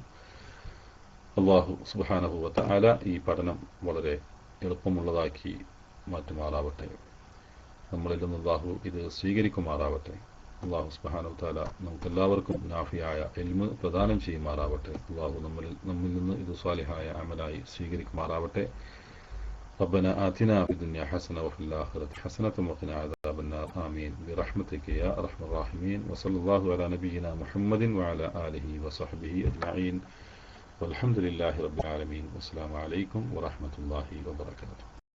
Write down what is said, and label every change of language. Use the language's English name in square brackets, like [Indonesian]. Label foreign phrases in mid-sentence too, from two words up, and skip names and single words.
[Malayalam] അല്ലാഹു [Arabic] سبحانه وتعالى [Malayalam] ഈ പഠനം വളരെ എളുപ്പമുള്ളതാക്കി മാറ്റുമാറാവട്ടെ. നമ്മളിൽ നിന്ന് അല്ലാഹു ഇത് സ്വീകരിക്കുമാറാവട്ടെ. അല്ലാഹു [Arabic] سبحانه وتعالى [Malayalam] നമുക്കെല്ലാവർക്കും നാഫിയായ ഇൽമ് പ്രദാനം ചെയ്യുമാറാവട്ടെ. അല്ലാഹു നമ്മിൽ നിന്ന് ഇത് സ്വാലിഹായ അമലായി സ്വീകരിക്കുമാറാവട്ടെ. [Arabic] ربنا آتنا في الدنيا حسنة وفي الآخرة حسنة وقنا عذاب النار آمين برحمتك يا أرحم الراحمين. وصلى الله على نبينا محمد وعلى آله وصحبه أجمعين والحمد لله رب العالمين. والسلام عليكم ورحمة الله وبركاته.